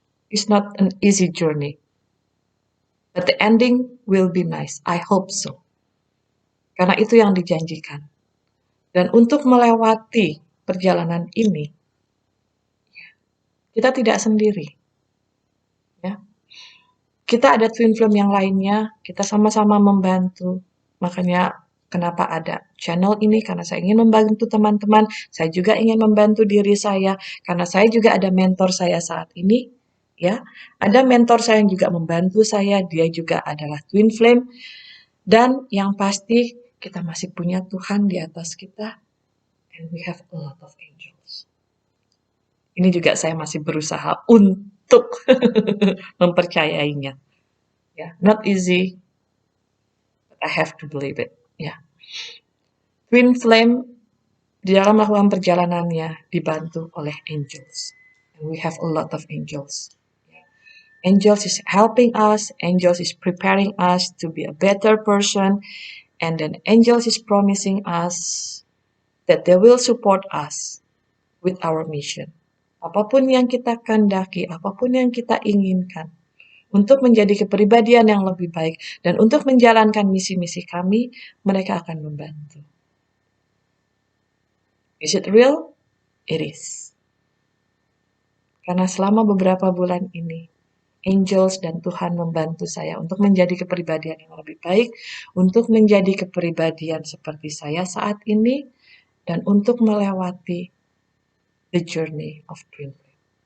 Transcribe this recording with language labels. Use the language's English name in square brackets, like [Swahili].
[English] It's not an easy journey, but the ending will be nice. I hope so. [Indonesian] Karena itu yang dijanjikan. Dan untuk melewati perjalanan ini, kita tidak sendiri. Ya. Kita ada twin flame yang lainnya, kita sama-sama membantu. Makanya kenapa ada channel ini, karena saya ingin membantu teman-teman, saya juga ingin membantu diri saya, karena saya juga ada mentor saya saat ini. Ya, ada mentor saya yang juga membantu saya, dia juga adalah twin flame. Dan yang pasti kita masih punya Tuhan di atas kita. [English] And we have a lot of angels. [Indonesian] Ini juga saya masih berusaha untuk mempercayainya. [English] Ya, not easy, but I have to believe it. [Indonesian] Ya, twin flame di dalam melakukan perjalanannya dibantu oleh angels. [English] And we have a lot of angels. Angels is helping us, angels is preparing us to be a better person, and then angels is promising us that they will support us with our mission. [Indonesian] Apapun yang kita kehendaki, apapun yang kita inginkan, untuk menjadi kepribadian yang lebih baik, dan untuk menjalankan misi-misi kami, mereka akan membantu. [English] Is it real? It is. [Indonesian] Karena selama beberapa bulan ini, angels dan Tuhan membantu saya untuk menjadi kepribadian yang lebih baik, untuk menjadi kepribadian seperti saya saat ini, dan untuk melewati [English] the journey of twin flame.